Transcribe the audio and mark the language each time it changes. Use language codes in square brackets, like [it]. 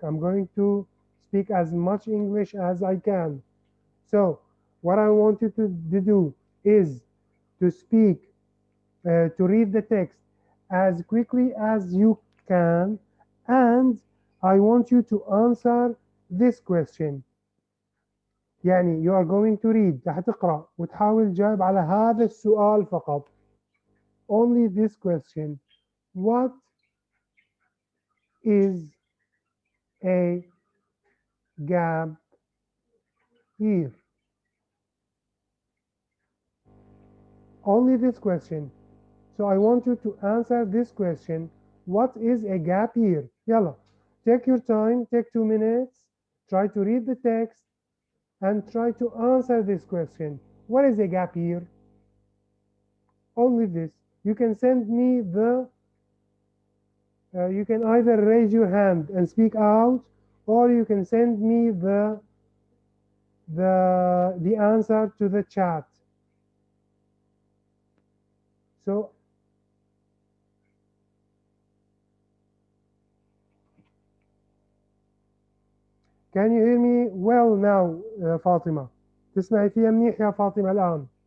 [en] I'm going to speak as much English as I can. So what I want you to do is to speak, to read the text as quickly as you can, and I want you to answer this question. [ar] يعني [en] you are going to read [ar] هتقرأ وتحاول تجاوب على هذا السؤال فقط. [en] Only this question. What is a gap here? Only this question. So I want you to answer this question. What is a gap year? Yalla, take your time, take 2 minutes, try to read the text and try to answer this question. What is a gap year? Only this. You can send me you can either raise your hand and speak out, or you can send me the answer to the chat. So can you hear me well now, فاطمة؟ [ar] تسمعي فيها منيح يا فاطمة الآن؟